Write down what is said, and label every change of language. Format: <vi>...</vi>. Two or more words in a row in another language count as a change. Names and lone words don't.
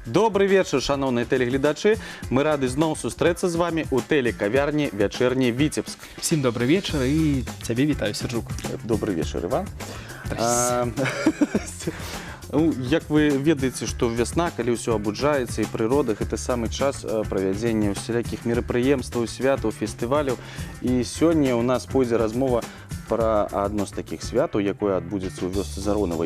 <ru>Добрый вечер,</ru> <be>шановные телеглядачи. Мы рады зноў сустрэцца з вами у телекавярні «Вечерний Витебск».</be> <ru>Всем добрый вечер и тебе вітаю, Серджук. Добрый вечер, Иван.</ru> <be>Як вы ведаеце, што вясна, калі ўсё абуджаецца і прырода, гэта самы час правядзення усялякіх мерапрыемстваў, святаў, фестываляў. І сёння у нас пойдзе размова пра адно з такіх святаў, якое адбудзецца ў вёсцы Заронава.</be>